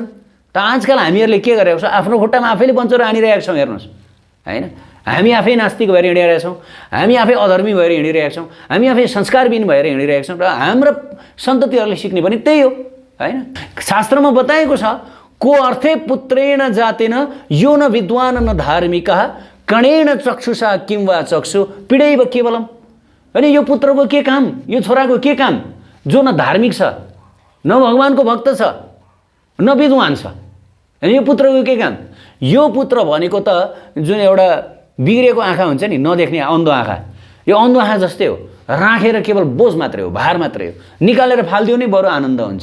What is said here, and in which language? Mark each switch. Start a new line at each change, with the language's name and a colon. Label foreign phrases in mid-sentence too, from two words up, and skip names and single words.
Nepali: त आजकल हामीहरूले के गरेको छ, आफ्नो खुट्टामा आफैले बन्चरो हानिरहेका छौँ। हेर्नुहोस् हैन, हामी आफै नास्तिक भएर हिँडिरहेका छौँ, हामी आफै अधर्मी भएर हिँडिरहेका छौँ, हामी आफै संस्कारविहीन भएर हिँडिरहेका छौँ र हाम्रो सन्ततिहरूले सिक्ने पनि त्यही हो हैन। शास्त्रमा बताएको छ
Sanskrit: को अर्थे पुत्रेण जातेन यो न विद्वान न धार्मिकः कणेन चक्षुषा किं वा चक्षु पीडैव केवलम।
Nepali: अनि यो पुत्रको के काम, यो छोराको के काम जो न धार्मिक छ, न भगवानको भक्त छ, न विद्वान छ। अनि यो पुत्रको के काम? यो पुत्र भनेको त जुन एउटा बिग्रेको आँखा हुन्छ नि, नदेख्ने अन्धो आँखा, यो अन्धो आँखा जस्तै हो, राखेर केवल बोझ मात्रै हो, भार मात्रै हो, निकालेर फालिदियो नै बरु आनन्द हुन्छ।